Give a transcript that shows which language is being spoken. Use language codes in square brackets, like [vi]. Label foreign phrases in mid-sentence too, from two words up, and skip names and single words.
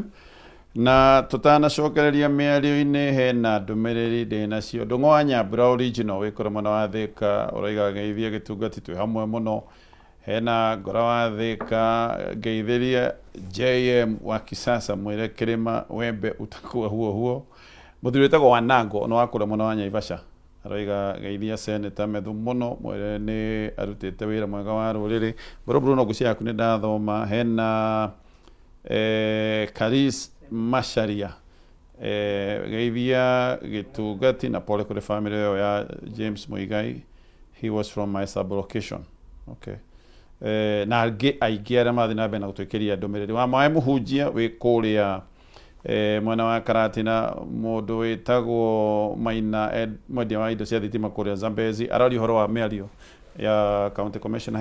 [ki] Na tutanacokereria mĩario-inĩ hena ndũmĩrĩri ndĩnacio. Ndũng'ũ wa Nyambura original wĩkũrũ mũno wa Thĩka ũraiga geithia gĩtungati twĩ hamwe mũno. Hena Ngora wa Thĩka geithĩria JM wa Kisasa mwĩre Kĩrĩma [sw] wembe utakuwa huo. [ki] Mũthuri wĩtagwo Wanango no wakũrũ mũno wa Naivasha. Araiga geithia Senator Methu mũno mwĩre nĩ arutĩte wĩra mwega wa rũrĩrĩ. Bruno ngucia yaku nĩ ndathoma. Hena Karis Masharia geithia gĩtungati na pole kũrĩ family yao ya James Muigai. [en] He was from my sub-location. Okay. [ki] Na aingĩ arĩa mathiĩ na mbere na gũtwĩkĩria ndũmĩrĩri. Wa maĩ mũhunjia wĩ kũrĩa mwena wa Karatina mũndũ wĩtagwo Maina mwendia wa indo cia thitima kũrĩa Zambezi arari ũhoro wa mĩario ya county commissioner.